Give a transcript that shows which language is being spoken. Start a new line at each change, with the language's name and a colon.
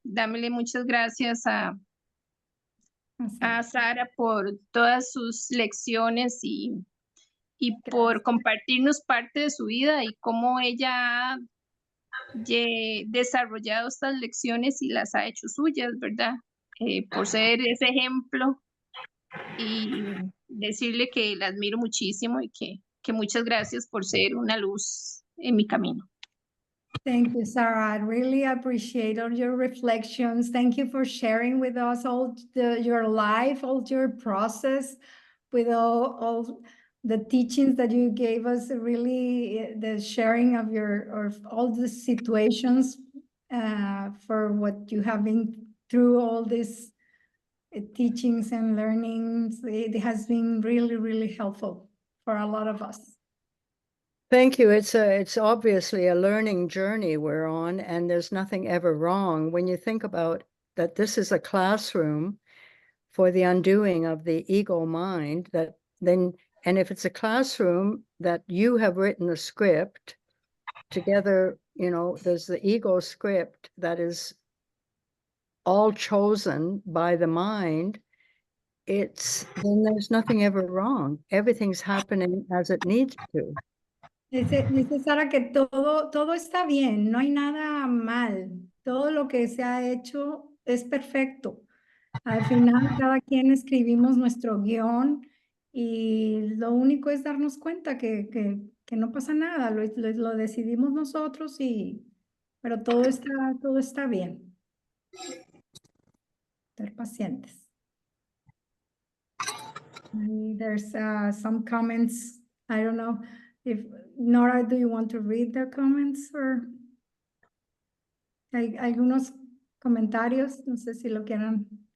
Spanish: Dámele muchas gracias a Sara por todas sus lecciones y por compartirnos parte de su vida y cómo ella ha desarrollado estas lecciones y las ha hecho suyas, ¿verdad? Por ser ese ejemplo y decirle que la admiro muchísimo y que muchas gracias por ser una luz en mi camino.
English: Thank you, Sarah. I really appreciate all your reflections. Thank you for sharing with us all your life, all your process, with all the teachings that you gave us. Really, the sharing of all the situations for what you have been through all these teachings and learnings. It has been really, really helpful for a lot of us. Thank you. It's obviously a learning journey we're on, and there's nothing ever wrong. When you think about that this is a classroom for the undoing of the ego mind, and if it's a classroom that you have written the script together, there's the ego script that is all chosen by the mind, then there's nothing ever wrong. Everything's happening as it needs to.
Spanish: Dice Sara que todo está bien, no hay nada mal, todo lo que se ha hecho es perfecto. Al final cada quien escribimos nuestro guión y lo único es darnos cuenta que no pasa nada, lo decidimos nosotros pero todo está bien. Ser pacientes.
English: There's some comments, I don't know. If Nora, do you want to read the comments or
Spanish: hay algunos comentarios? No sé si lo quieran.